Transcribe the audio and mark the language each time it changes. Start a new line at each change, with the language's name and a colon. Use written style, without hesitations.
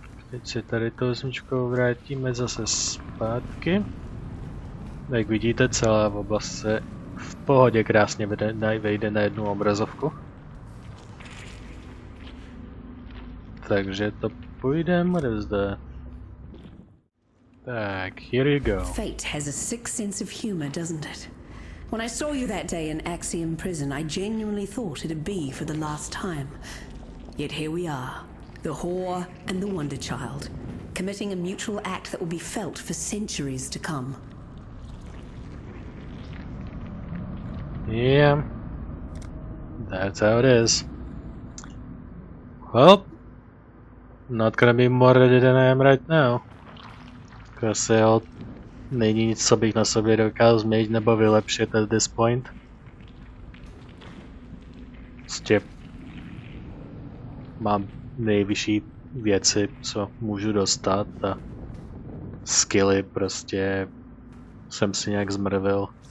Czech: Teď se tady tou smyčkou vrátíme zase zpátky. Jak vidíte, celá oblast se v pohodě krásně vejde na jednu obrazovku. Takže to půjdeme odevzdat. Tak,
English: here you go. Fate has a sick sense of humor, doesn't it? When I saw you that day in Axiom Prison, I genuinely thought it'd be for the last time. Yet here we are, the whore and the wonder child, committing a mutual act that will be felt for centuries to come. Yeah, that's how it is. Well, not gonna be more ready than I am right now. Because
Czech: není nic, co bych na sobě dokázal změnit nebo vylepšit
English: at this point.
Czech: Prostě mám nejvyšší věci, co můžu dostat a skilly prostě jsem si nějak zmrvil.